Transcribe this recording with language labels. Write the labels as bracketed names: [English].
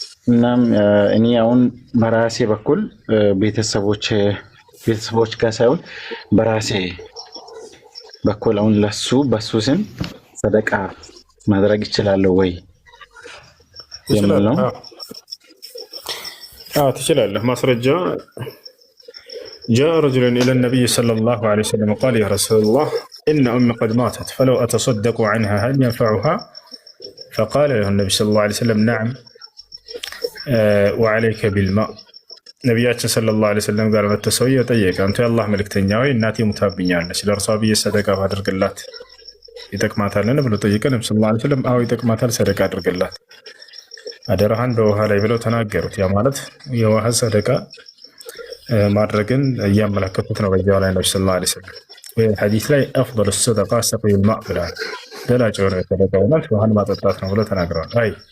[Amharic] እናም እኔ አሁን በራሴ በኩል ቤተሰቦች ጋር ሳይሆን በራሴ በኩል አሁን በሱ ስም ሰደቃ ማድረግ ይችላለሁ ወይ የሚል ነው። ትችላለህ። ማስረጃ [Arabic] جاء رجل إلى النبي صلى الله عليه وسلم قال يا رسول الله إن أمي قد ماتت فلو أتصدق عنها هل ينفعها؟ فقال له النبي صلى الله عليه وسلم نعم وعليك بالماء [Amharic] ነቢያችን ሰለላሁ ዐለይሂ ወሰለም ጋር መጥቶ ሰውዬው ጠየቀ። አንተ የአላህ መልእክተኛ ሆይ እናቴ ሙታብኛለች፣ ለእርሷ ብዬ ሰደቃ ባደርግላት ይጠቅማታልን ብሎ ጠየቀ። ነብዩ ሰለላሁ ዐለይሂ ወሰለም አዎ ይጠቅማታል፣ ሰደቃ አድርግላት፣ አደራህን በውሃ ላይ ብለው ተናገሩት። ያ ማለት የውሃ ሰደቃ ማድረግን እያመለከቱት ነው። በዚያው ላይ ነብዩ ሰለላሁ ዐለይሂ ወሰለም ወይ ሐዲስ ላይ [Arabic] አፍضل الصدقه سقي الماء [Amharic] ብለዋል። በላጭ የሆነ ሰደቃ ማለት ውሃን ማጠጣት ነው ብለው ተናግረዋል። አይ